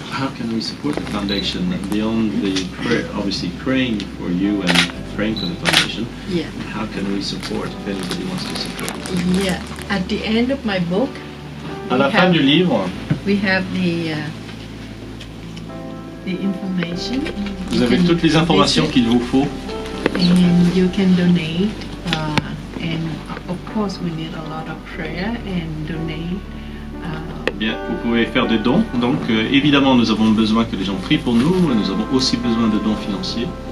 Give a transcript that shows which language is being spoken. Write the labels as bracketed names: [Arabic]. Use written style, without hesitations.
[English] How can we support the foundation beyond the prayer, obviously praying for you and praying for the foundation? Yeah. How can we support if anybody wants to support? Yeah. At the end of my book, [French] À la fin du livre, [English] we have the information. [French] vous avez toutes les informations qu'il vous faut. [English] And you can donate. And of course, we need a lot of prayer and donate. [French] Bien, vous pouvez faire des dons. Donc, évidemment, nous avons besoin que les gens prient pour nous. Nous avons aussi besoin de dons financiers.